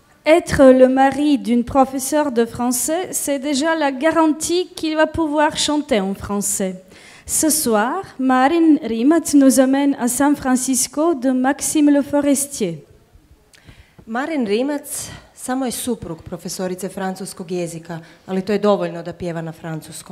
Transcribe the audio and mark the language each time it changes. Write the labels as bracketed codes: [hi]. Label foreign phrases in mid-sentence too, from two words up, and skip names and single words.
[fr] Être le mari d'une professeure de français, c'est déjà la garantie qu'il va pouvoir chanter en français. Ce soir, Marin Rimac nous amène à San Francisco de Maxime Le Forestier. [hr] Marin Rimac samo je suprug profesorice francuskog jezika, ali to je dovoljno da pjeva na francuskom.